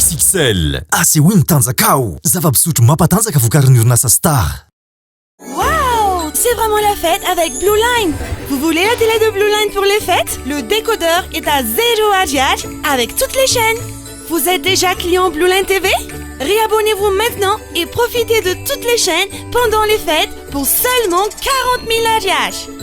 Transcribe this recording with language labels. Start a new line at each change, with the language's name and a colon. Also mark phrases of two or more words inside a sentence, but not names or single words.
French: Excel. C'est Win Tanzakao.
Malagasy: Zava-pisotro mampatanjaka vokarin'ny orinasa Star.
French: Waouh, c'est vraiment la fête avec Blue Line. Vous voulez la télé de Blue Line pour les fêtes? Le décodeur est à 0 AGH avec toutes les chaînes. Vous êtes déjà client Blue Line TV? Réabonnez-vous maintenant et profitez de toutes les chaînes pendant les fêtes pour seulement 40 000 AGH.